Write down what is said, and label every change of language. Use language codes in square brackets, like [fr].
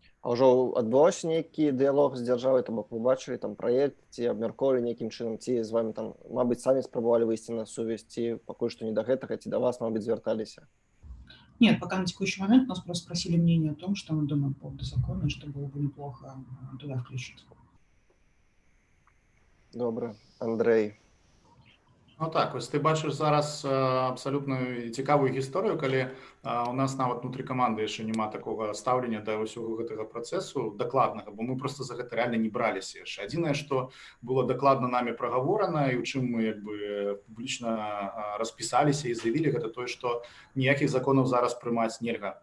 [be] А ўжо адбываўся нейкі дыялог з дзяржавай, то бок вы бачылі там праект, ці абмяркоўвалі нейкім чынам, ці з вами там, мабыць, самі спрабавалі выйсці на сувязь, ці пакуль што не да гэтага, ці да вас, мабыць, звярталіся? [ru] Нет, пока на текущий момент нас просто спросили мнение о том, что мы думаем по поводу закона, что было бы неплохо туда включить. [be] Добра. Андрэй. Ну так, вось ты бачыш зараз абсалютна цікавую гісторыю, калі у нас нават внутры каманды яшчэ няма такога стаўлення да ўсяго гэтага працэсу дакладнага, бо мы просто за гэта рэальна не браліся яшчэ. Адзінае, што было дакладна намі прагаворана і ў чым мы як бы публічна распісаліся і заявілі, гэта тое, што ніякіх законаў зараз прымаць нельга.